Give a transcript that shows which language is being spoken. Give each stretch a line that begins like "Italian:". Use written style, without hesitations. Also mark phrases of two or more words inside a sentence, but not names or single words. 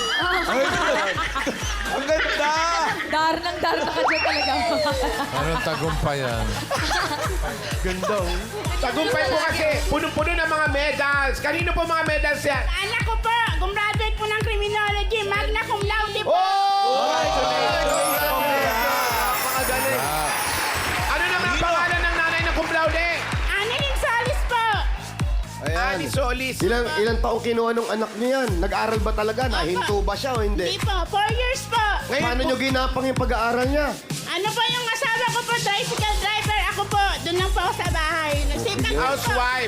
Filipino: Yan. Ay, ang ganda. Dar ka dyan talaga. Anong tagumpayan? Tagumpay po kasi punong-puno ng mga medals. Kanino po mga medals yan? Anak ko po, gumraduate po ng criminology,
Latin: magna cum laude po.
Filipino: Napakagaling. Ano naman ang pangalan ng nanay ng
Latin: cum laude?
Filipino: Annalyn Solis po. Ayan. Ani Solis. Ilang taong kinuha nung anak niyo yan? Nag-aaral ba talaga? Nahinto ba siya o Hindi hindi? po, 4 years po. Paano niyo ginapang yung pag-aaral niya? Ano po yung asawa ko po,
English: tricycle driver.
Filipino: Ako po, doon lang po ako sa bahay. Nag-save lang po. Housewife.